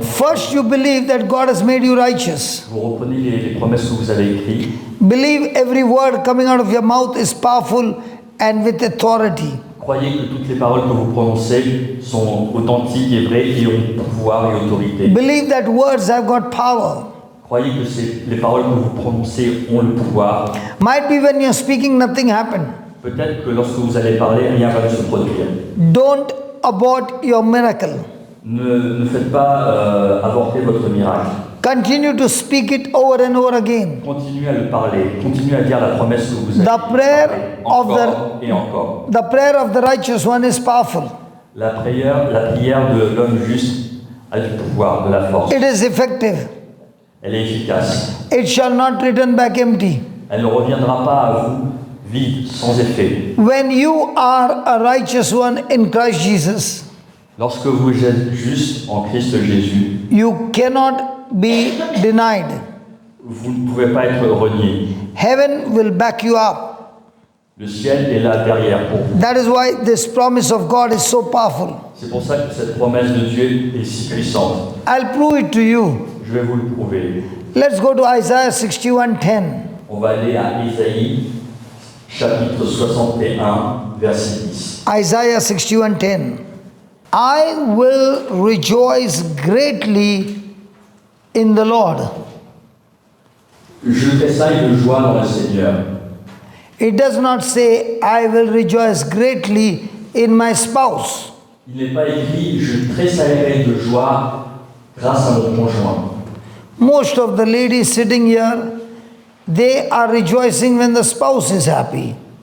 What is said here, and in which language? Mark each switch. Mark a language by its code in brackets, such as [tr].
[en] first you believe that God has made you righteous. [fr] vous reprenez les promesses que vous avez écrites. [en] Believe every word coming out of your mouth is powerful and with authority. [fr] Croyez que toutes les paroles que vous prononcez sont authentiques et vraies et ont pouvoir et autorité. [en] Believe that words have got power. [fr] Croyez que les paroles que vous prononcez ont le pouvoir. [en] Might be when you're speaking, nothing happened. [fr] Peut-être que lorsque vous allez parler, rien va se produire. [en] Don't abort your miracle. [fr] Ne faites pas avorter votre miracle. [en] Continue to speak it over and over again. [fr] Continuez à le parler. Continuez à dire la promesse que vous avez. [en] The prayer of [fr] Encore et encore. [en] the prayer of the righteous one is powerful. [fr] La prière de l'homme juste a du pouvoir, de la force. [en] It is effective. [fr] Elle est efficace. [en] It shall not return back empty. [fr] Elle ne reviendra pas à vous vide, sans effet. [en] When you are a righteous one in Christ Jesus, [fr] Lorsque vous êtes juste en Christ Jésus, [en] you cannot be denied. [fr] vous ne pouvez pas être renié. [en] Heaven will back you up. [fr] Le ciel est là derrière pour vous. [en] That is why this promise of God is so powerful. [fr] C'est pour ça que cette promesse de Dieu est si puissante. [en] I'll prove it to you. [fr] Je vais vous le prouver. [en] Let's go to Isaiah 61:10. [fr] On va aller à Isaïe, chapitre 61, verset 10. [en] Isaiah 61:10. I will rejoice greatly in the Lord. [fr] Je tressaille de joie dans le Seigneur. [en] It does not say, I will rejoice greatly in my spouse. [fr] Il n'est pas écrit je tressaillerai de joie grâce à mon conjoint. [en] Most of the ladies sitting here, they are rejoicing when the spouse is happy.